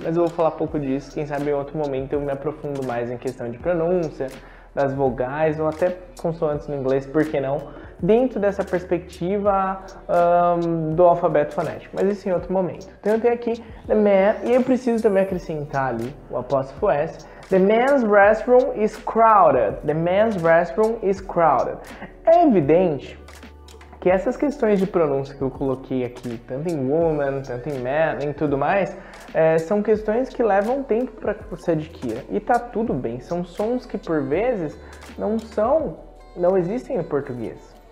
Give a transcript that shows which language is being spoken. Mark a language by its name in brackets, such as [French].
[Portuguese] Mas eu vou falar pouco disso, quem sabe em outro momento eu me aprofundo mais em questão de pronúncia, das vogais ou até consoantes no inglês, por que não? Dentro dessa perspectiva do alfabeto fonético, mas isso em outro momento. Então eu tenho aqui the man, e eu preciso também acrescentar ali o apóstrofo S. [English] The man's restroom is crowded. The man's restroom is crowded. [Portuguese] É evidente que essas questões de pronúncia que eu coloquei aqui, tanto em woman, tanto em man, em tudo mais, são questões que levam tempo para que você adquira. E tá tudo bem, são sons que por vezes não existem em português.